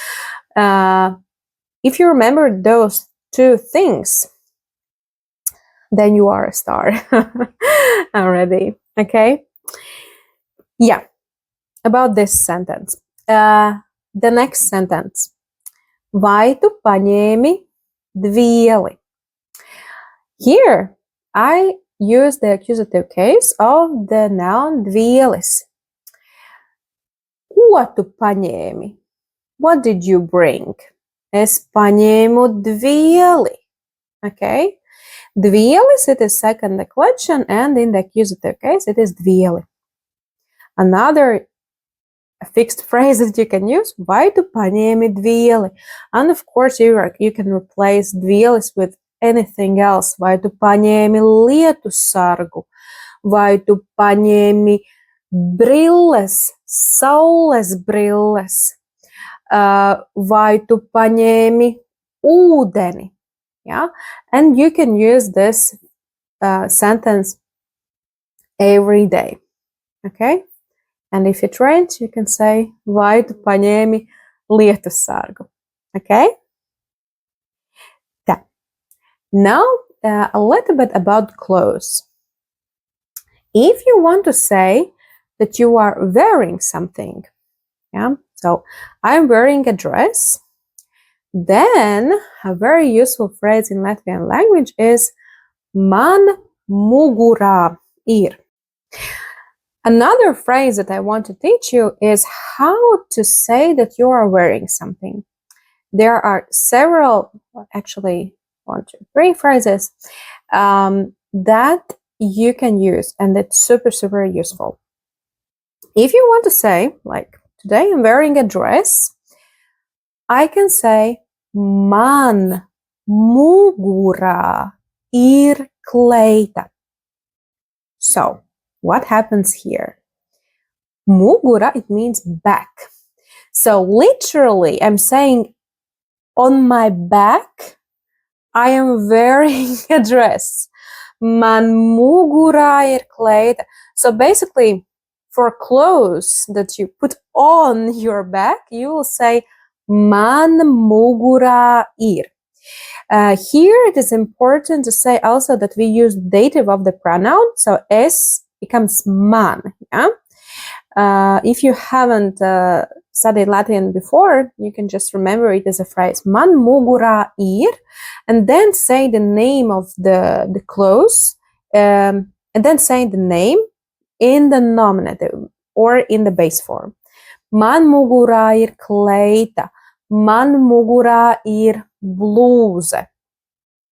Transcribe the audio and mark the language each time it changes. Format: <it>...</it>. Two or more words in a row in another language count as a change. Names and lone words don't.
<en>If you remember those two things, then you are a star already. Okay. Yeah. About this sentence. The next sentence.</en> <lv>Vai tu paņēmi dvieli?</lv> <en>Here, I use the accusative case of the noun dvielis.</en> <lv>Ko tu paņēmi?</lv> <en>What did you bring?</en> <lv>Es paņēmu dvieli. Okay. Dvielis,</lv> <en>it is second declension, and in the accusative case, it is dvieli. Another fixed phrase that you can use,</en> <lv>vai tu paņēmi dvieli?</lv> <en>And of course, you can replace dvielis with anything else.</en> <lv>Vai tu paņēmi lietu sargu? Vai tu paņēmi brilles, saules brilles? Vai tu paņēmi ūdeni?</lv> <en>Yeah, and you can use this sentence every day. Okay, and if it rains, you can say</en> <lv>vai tu paņēmi lietu sargu.</lv> <en>Okay. Now a little bit about clothes. If you want to say that you are wearing something, yeah, so I'm wearing a dress, then a very useful phrase in Latvian language is</en> <lv>man mugurā ir.</lv> <en>Another phrase that I want to teach you is how to say that you are wearing something. There are several, actually 1, 2, 3 phrases that you can use, and it's super useful. If you want to say, like, today I'm wearing a dress, I can say</en> <lv>man mugurā ir kleita.</lv> <en>So, what happens here? Mugura, it means back. So literally, I'm saying on my back, I am wearing a dress.</en> <lv>Man mugurā ir kleita.</lv> <en>So basically, for clothes that you put on your back, you will say</en> <lv>man mugurā ir.</lv> <en>Here it is important to say also that we use dative of the pronoun, so es becomes man. Yeah? If you haven't studied Latvian before, you can just remember it as a phrase</en> <lv>man mugurā ir,</lv> <en>and then say the name of the clothes, and then say the name in the nominative or in the base form.</en> <lv>Man mugurā ir kleita. Man mugurā ir blūze.</lv>